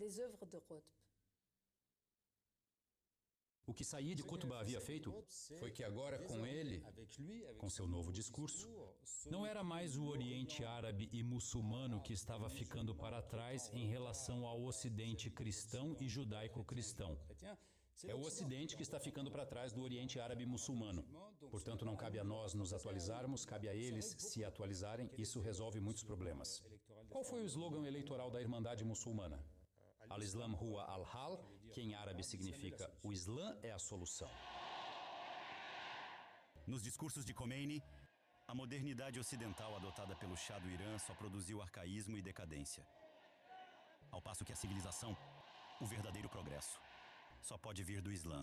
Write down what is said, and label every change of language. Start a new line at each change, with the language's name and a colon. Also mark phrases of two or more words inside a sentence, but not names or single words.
Portuguese: O que Sayyid Qutb havia feito foi que agora com ele, com seu novo discurso, não era mais o Oriente Árabe e muçulmano que estava ficando para trás em relação ao Ocidente cristão e judaico-cristão. É o Ocidente que está ficando para trás do Oriente Árabe e muçulmano. Portanto, não cabe a nós nos atualizarmos, cabe a eles se atualizarem. Isso resolve muitos problemas. Qual foi o slogan eleitoral da Irmandade Muçulmana?
Arabic: الإسلام هو الحل,
Portuguese: que em árabe significa o Islã é a solução. Nos discursos de Khomeini, a modernidade ocidental adotada pelo Shah do Irã só produziu arcaísmo e decadência. Ao passo que a civilização, o verdadeiro progresso, só pode vir do Islã.